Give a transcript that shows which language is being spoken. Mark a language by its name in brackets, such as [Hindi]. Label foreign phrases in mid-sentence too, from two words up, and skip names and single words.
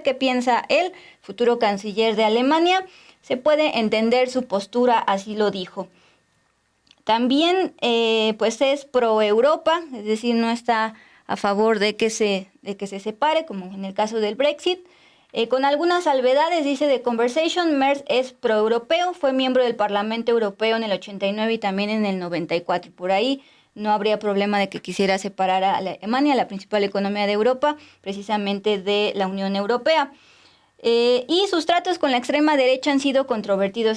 [Spanish] ¿Qué piensa él, futuro canciller de Alemania? Se puede entender su postura, así lo dijo. También pues es pro-Europa, es decir, no está a favor de que se separe, como en el caso del Brexit. Con algunas salvedades, dice The Conversation, Merz es pro-europeo, fue miembro del Parlamento Europeo en el 89 y también en el 94. Por ahí no habría problema de que quisiera separar a Alemania, la principal economía de Europa, precisamente de la Unión Europea. Y sus tratos con la extrema derecha han sido controvertidos.